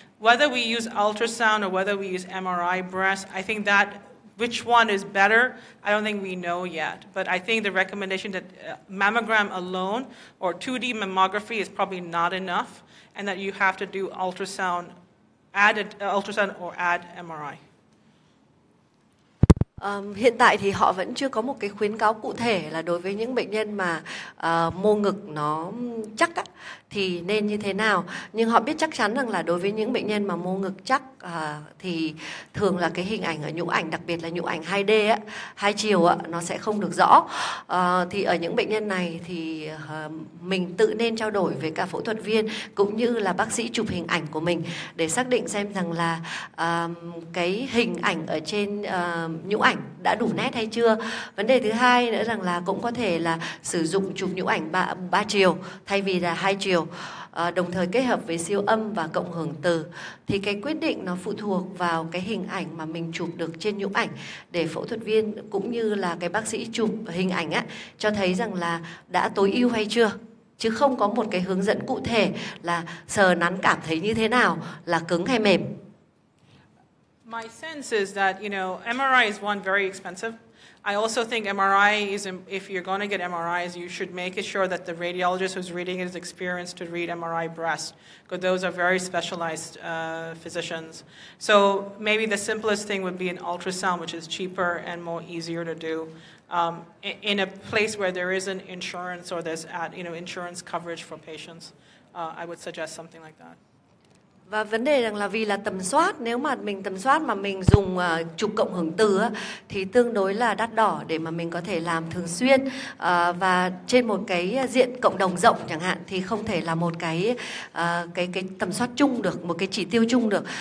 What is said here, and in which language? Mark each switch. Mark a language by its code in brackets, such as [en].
[en] Whether we use ultrasound or whether we use MRI breast, I think that which one is better, I don't think we know yet. But I think the recommendation that mammogram alone or 2D mammography is probably not enough, and that you have to do ultrasound, add ultrasound or add MRI. [vi] Hiện tại thì họ vẫn chưa có một cái khuyến cáo cụ thể là đối với những bệnh nhân mà mô ngực nó chắc á, thì nên như thế nào. Nhưng họ biết chắc chắn rằng là đối với những bệnh nhân mà mô ngực chắc thì thường là cái hình ảnh ở nhũ ảnh, đặc biệt là nhũ ảnh 2D á, 2 chiều á, nó sẽ không được rõ. Thì ở những bệnh nhân này thì mình tự nên trao đổi với cả phẫu thuật viên cũng như là bác sĩ chụp hình ảnh của mình để xác định xem rằng là cái hình ảnh ở trên nhũ ảnh đã đủ nét hay chưa. Vấn đề thứ hai nữa rằng là cũng có thể là sử dụng chụp nhũ ảnh 3 chiều thay vì là 2 chiều, đồng thời kết hợp với siêu âm và cộng hưởng từ. Thì cái quyết định nó phụ thuộc vào cái hình ảnh mà mình chụp được trên nhũ ảnh để phẫu thuật viên cũng như là cái bác sĩ chụp hình ảnh á cho thấy rằng là đã tối ưu hay chưa. Chứ không có một cái hướng dẫn cụ thể là sờ nắn cảm thấy như thế nào, là cứng hay mềm. [en] My sense is that, MRI is one very expensive. I also think MRI is, if you're going to get MRIs, you should make sure that the radiologist who's reading it is experienced to read MRI breast, because those are very specialized physicians. So maybe the simplest thing would be an ultrasound, which is cheaper and more easier to do in a place where there isn't insurance or there's insurance coverage for patients. I would suggest something like that. [vi] Và vấn đề rằng là vì là tầm soát, nếu mà mình tầm soát mà mình dùng chụp cộng hưởng từ á, thì tương đối là đắt đỏ để mà mình có thể làm thường xuyên, và trên một cái diện cộng đồng rộng chẳng hạn thì không thể là một cái tầm soát chung được, một cái chỉ tiêu chung được.